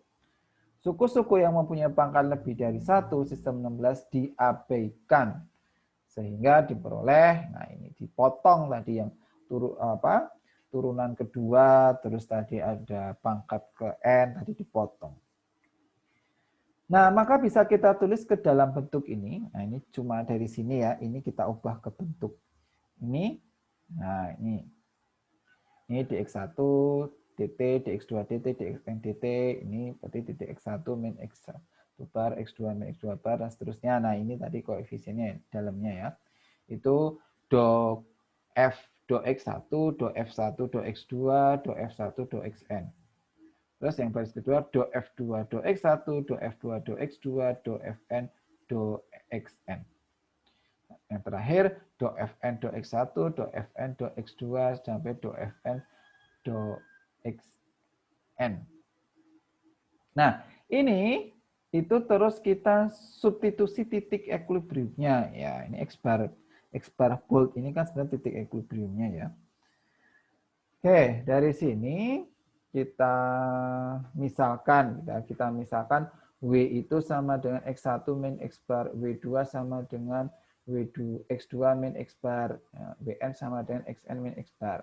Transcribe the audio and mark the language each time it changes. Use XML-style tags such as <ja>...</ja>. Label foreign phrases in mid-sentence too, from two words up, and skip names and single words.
<id>Suku-suku yang mempunyai pangkat lebih dari 1 sistem 16 diabaikan sehingga diperoleh, nah ini dipotong tadi yang turunan kedua, terus tadi ada pangkat ke n tadi dipotong. Nah, maka bisa kita tulis ke dalam bentuk ini. Nah, ini cuma dari sini ya, ini kita ubah ke bentuk ini. Nah, ini dx1 dt, dx2 dt, dxn dt, ini berarti titik x1 min x1 bar, x2 min x2 bar, dan seterusnya. Nah, ini tadi koefisiennya dalamnya ya. Itu do f do x1, do f1, do x2, do f1, do xn. Terus yang baris kedua do f2, do x1, do f2, do x2, do fn, do xn. Yang terakhir, do fn, do x1, do fn, do x2, sampai do fn, do xn. Nah, ini itu terus kita substitusi titik ekuilibriumnya. Ya, ini x bar bold ini kan sebenarnya titik ekuilibriumnya ya. Oke, dari sini kita misalkan W itu sama dengan X1 min X bar, W2 sama dengan W2, X2 min X bar, Wn sama dengan Xn min X bar.</id>